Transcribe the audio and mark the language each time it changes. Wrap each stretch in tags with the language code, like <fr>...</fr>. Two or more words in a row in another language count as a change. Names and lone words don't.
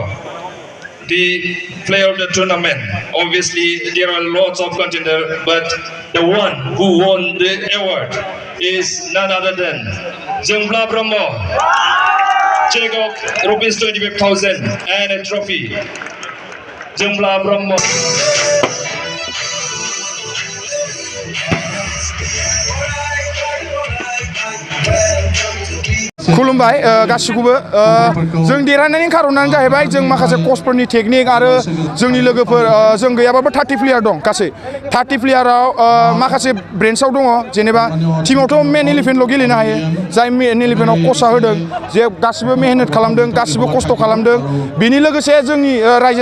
<en>The player of the tournament, obviously there are lots of contenders, but the one who won the award is none other than Jambla Brahmo. Check out rupees 25,000 and a trophy. Jambla Brahmo.</en> <brx>खुलुमबाय गासिखौबो जों देरहानायनि खारनानो जाहैबाय जों माखासे कोचफोरनि टेकनिक आरो जोंनि लोगोफोर जों गैयाबाबो 30 प्लेयार दं गासै 30 प्लेयाराव माखासे ब्रेन्चआव दङ जेनेबा टीमावथ' मेन 11ल' गेलेनो हायो जाय मेन 11आव कोचआ होदों जे गासिबो मेहनत खालामदों गासिबो खस्थ' खालामदों बेनि लोगोसे जोंनि रायजो</brx>